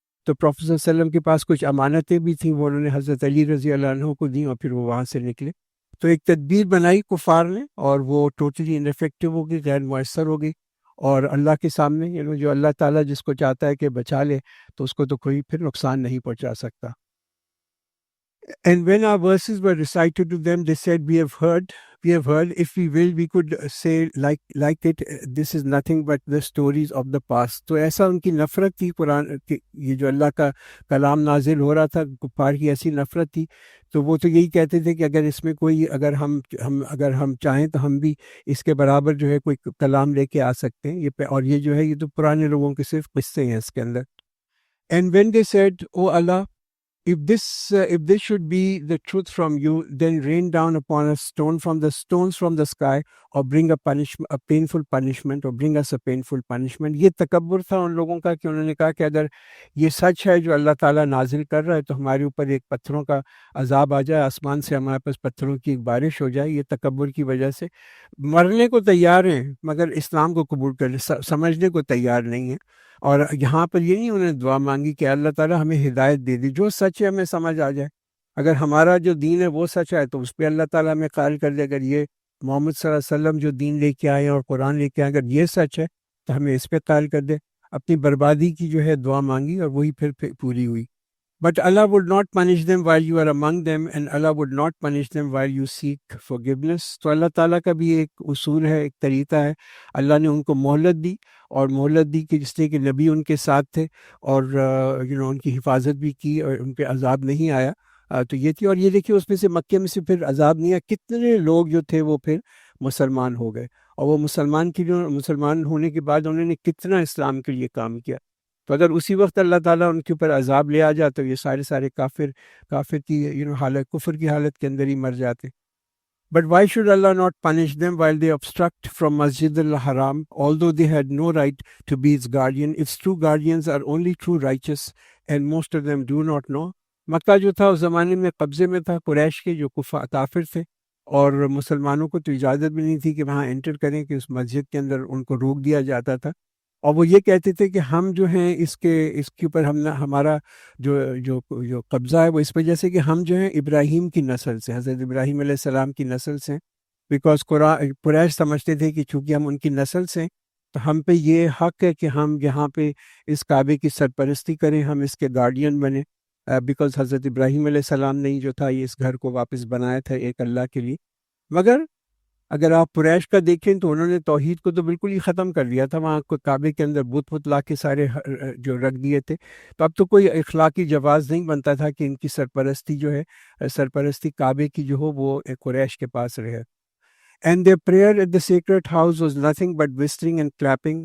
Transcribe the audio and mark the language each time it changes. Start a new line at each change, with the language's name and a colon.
Urdu: تو پروفیسر صلی اللہ علیہ وسلم کے پاس کچھ امانتیں بھی تھیں، وہ انہوں نے حضرت علی رضی اللہ عنہ کو دیں، اور پھر وہ وہاں سے نکلے. تو ایک تدبیر بنائی کفار نے اور وہ
English: totally ineffective
Urdu: ہو گئی، غیر مؤثر ہو گئی، اور اللہ کے سامنے جو اللہ تعالیٰ جس کو چاہتا ہے کہ بچا لے تو اس کو تو کوئی پھر نقصان نہیں پہنچا سکتا.
English: And when our verses were recited to them, they said, we have heard, if we will, we could say like it, this is nothing but the stories of the past.
Urdu: تو ایسا ان کی نفرت تھی قرآن، یہ جو اللہ کا کلام نازل ہو رہا تھا، کفار کی ایسی نفرت تھی، تو وہ تو یہی کہتے تھے کہ اگر اس میں کوئی، اگر ہم چاہیں تو ہم بھی اس کے برابر جو ہے کوئی کلام لے کے آ سکتے ہیں، اور یہ جو ہے یہ تو پرانے لوگوں کے صرف قصے ہیں اس کے اندر.
English: And when they said, oh Allah, if this should be the truth from you, then rain down upon us stones from the sky, or bring a painful punishment, or bring us a painful punishment.
Urdu: یہ تکبر تھا ان لوگوں کا کہ انہوں نے کہا کہ اگر یہ سچ ہے جو اللہ تعالیٰ نازل کر رہا ہے تو ہمارے اوپر ایک پتھروں کا عذاب آ جائے، آسمان سے ہمارے پاس پتھروں کی ایک بارش ہو جائے. یہ تکبر کی وجہ سے مرنے کو تیار ہیں مگر اسلام کو قبول کرنے سمجھنے کو تیار نہیں ہیں. اور یہاں پر یہ نہیں انہوں نے دعا مانگی کہ اللہ تعالیٰ ہمیں ہدایت دے دی، جو سچ ہے ہمیں سمجھ آ جائے. اگر ہمارا جو دین ہے وہ سچ ہے تو اس پہ اللہ تعالیٰ ہمیں قائل کر دے. اگر یہ محمد صلی اللہ علیہ وسلم جو دین لے کے آئے اور قرآن لے کے آئے، اگر یہ سچ ہے تو ہمیں اس پہ قائل کر دے. اپنی بربادی کی جو ہے دعا مانگی اور وہی پھر پوری ہوئی.
English: But Allah would not punish them while you are among them, and Allah would not punish them while you seek forgiveness.
Urdu: تو اللہ تعالیٰ کا بھی ایک اصول ہے، ایک طریقہ ہے. اللہ نے ان کو مہلت دی، اور مہلت دی کہ جس نے کہ نبی ان کے ساتھ تھے، اور ان کی حفاظت بھی کی اور ان پہ عذاب نہیں آیا. تو یہ تھی. اور یہ دیکھیے اس میں سے مکے میں سے پھر عذاب نہیں آیا، کتنے لوگ جو تھے وہ پھر مسلمان ہو گئے، اور وہ مسلمان ہونے کے بعد انہوں نے کتنا اسلام کے لیے کام کیا. تو اگر اسی وقت اللہ تعالیٰ ان کے اوپر عذاب لے آ جاتا تو یہ سارے کافر کی حالت، کفر کی حالت کے اندر ہی مر جاتے.
English: But why should Allah not punish them while they obstruct from Masjid al-Haram, although they had no right to be its guardian? Its true guardians are only true righteous, and most of them do not know.
Urdu: مکہ جو تھا اس زمانے میں قبضے میں تھا قریش کے جو کافر تھے، اور مسلمانوں کو تو اجازت بھی نہیں تھی کہ وہاں انٹر کریں، کہ اس مسجد کے اندر ان کو روک دیا جاتا تھا. اور وہ یہ کہتے تھے کہ ہم جو ہیں اس کے اوپر ہمارا جو قبضہ ہے وہ اس وجہ سے کہ ہم جو ہیں ابراہیم کی نسل سے، حضرت ابراہیم علیہ السلام کی نسل سے. بیکاز قریش سمجھتے تھے کہ چونکہ ہم ان کی نسل سے تو ہم پہ یہ حق ہے کہ ہم یہاں پہ اس کعبے کی سرپرستی کریں، ہم اس کے گارڈین بنیں. بیکاز حضرت ابراہیم علیہ السلام نے جو تھا یہ اس گھر کو واپس بنایا تھا ایک اللہ کے لیے. مگر اگر آپ قریش کا دیکھیں تو انہوں نے توحید کو تو بالکل ہی ختم کر دیا تھا. وہاں کو کعبے کے اندر بت لا کے سارے جو رکھ دیے تھے. تو اب تو کوئی اخلاقی جواز نہیں بنتا تھا کہ ان کی سرپرستی جو ہے، سرپرستی کعبے کی جو ہو وہ قریش کے پاس رہے.
English: And their prayer at the sacred house was nothing but whistling and clapping.